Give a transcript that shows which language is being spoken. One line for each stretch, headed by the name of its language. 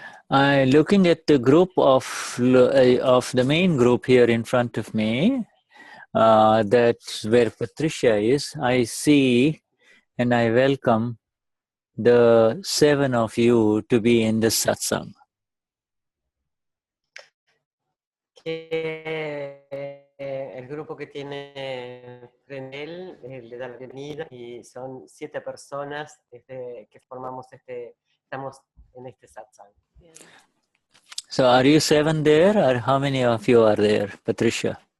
English: Looking at the group of the main group here in front of me, that's where Patricia is, I see and I welcome the 7 of you to be in the satsang.
Spanish: El grupo que tiene frente a él le da la bienvenida y son 7 personas que formamos estamos en este satsang.
English: So are you 7 there, or how many of you are there, Patricia?